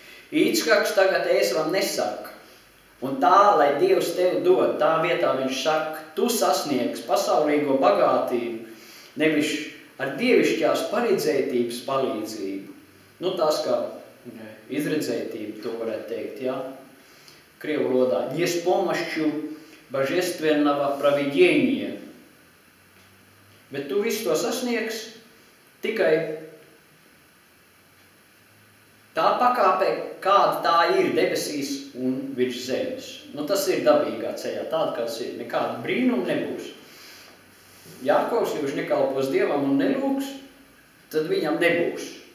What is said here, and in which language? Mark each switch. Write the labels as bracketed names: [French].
[Latvian] Īckaks tagad Ēsavam nesaka, un tā, lai Dievs tev dod, tā vietā viņš saka, tu sasniegs pasaulīgo bagātību, nevis ar dievišķās paredzētības palīdzību. Nu, tās kā izredzētība, to varētu teikt, jā. Krievu valodā. [Russian] Не с помощью божественного провидения. [Latvian] Bet tu visu to sasniegs tikai tā pakāpē, kāda tā ir debesīs un virs zemes. Nu, tas ir dabīgā ceļā, tāda, kāds ir. Nekāda brīnuma nebūs. Jākovs, ja viņš nekalpos Dievam un nelūks, tad viņam nebūs.